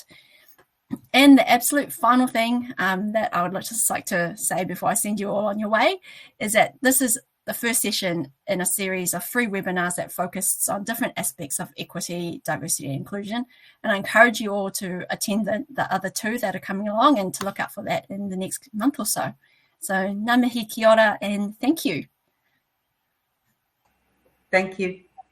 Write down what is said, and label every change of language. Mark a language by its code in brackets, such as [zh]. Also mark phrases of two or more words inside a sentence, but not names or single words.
[en] And the absolute final thing that I would just like to say before I send you all on your way is that this is the first session in a series of free webinars that focuses on different aspects of equity, diversity, and inclusion. And I encourage you all to attend the other two that are coming along and to look out for that in the next month or so. [mi] So ngā mihi, kia ora, [en] and thank you. Thank you.